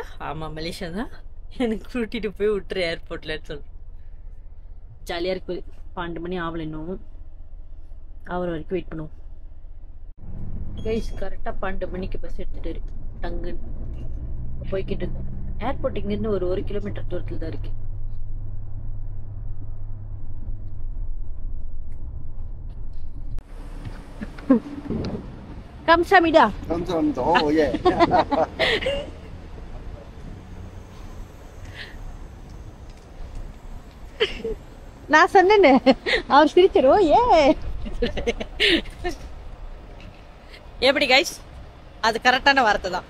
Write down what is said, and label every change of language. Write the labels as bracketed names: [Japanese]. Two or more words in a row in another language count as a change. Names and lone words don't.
[Tamil] ஆமாம் மலேசியா தான், எனக்கு கூட்டிகிட்டு போய் விட்டுரு ஏர்போர்ட்லன்னு சொல்லு. ஜாலியாக இருக்குது. 12 மணி ஆகலை இன்னும். அவர் வரைக்கும் வெயிட் பண்ணுவோம் கைஸ். கரெக்டாக 12 மணிக்கு பஸ் எடுத்துகிட்டு டங்குன்னு போய்கிட்டு இருக்கோம். ஏர்போர்ட் இங்கேருந்து ஒரு 1 கிலோமீட்டர் தூரத்தில் தான் இருக்கு. [Korean] 감사합니다. 감사합니다. 예. [Tamil] நான் சொன்னேன்னு அவர் சிரிச்சிரு. ஏ எப்படி கைஸ்? அது கரெக்டான வார்த்தை தான்.